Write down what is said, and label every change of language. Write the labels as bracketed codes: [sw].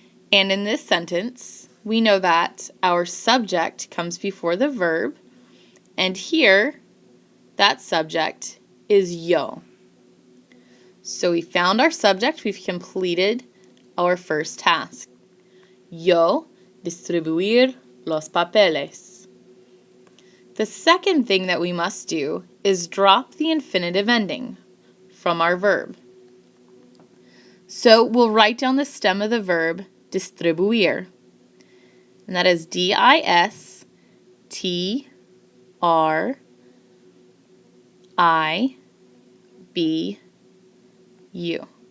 [en] And in this sentence, we know that our subject comes before the verb, and here, that subject is yo. So we found our subject, we've completed our first task. [es] Yo distribuir los papeles. [en] The second thing that we must do is drop the infinitive ending from our verb. So we'll write down the stem of the verb distribuir, and that is D-I-S-T-R-I-B-U.